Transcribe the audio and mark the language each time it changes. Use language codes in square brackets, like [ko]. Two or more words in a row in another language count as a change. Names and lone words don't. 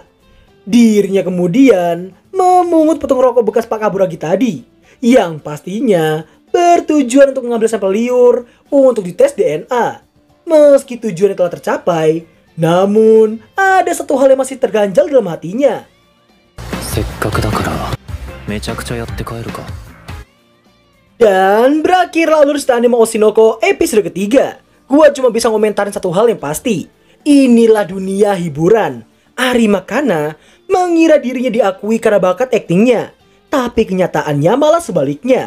[id] Dirinya kemudian memungut puntung rokok bekas Pak Kaburagi tadi, yang pastinya bertujuan untuk mengambil sampel liur untuk dites DNA. Meski tujuannya telah tercapai, namun ada satu hal yang masih terganjal dalam hatinya. [ja] せっかくだからめちゃくちゃやって帰るか。 [id] Dan berakhirlah alur cerita anime Oshinoko episode ketiga. Gua cuma bisa ngomentarin satu hal yang pasti. Inilah dunia hiburan. Arima Kana mengira dirinya diakui karena bakat aktingnya, tapi kenyataannya malah sebaliknya.